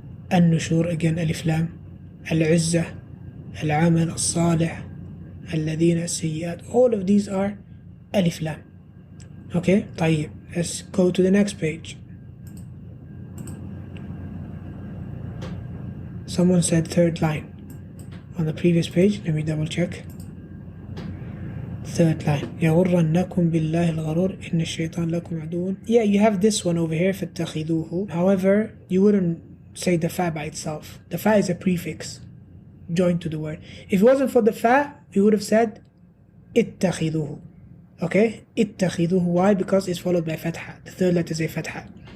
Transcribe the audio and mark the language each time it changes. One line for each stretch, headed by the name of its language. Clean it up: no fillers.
English: Al-nushur, again alif lam. Al-izzah, al-amal, al-salih, al-ladhina, al-sayyiat. All of these are alif lam. Okay, طيب, let's go to the next page. Someone said third line on the previous page. Let me double check. Third line.
Arabic: يغرنكم بالله الغرور إن الشيطان لكم عدو.
English: Yeah, you have this one over here, فاتخذوه. However, you wouldn't say the fa by itself. The fa is a prefix joined to the word. If it wasn't for the fa, we would have said اتخذوه. Okay, اتخذوه. Why? Because it's followed by fatha. The third letter is a fatha.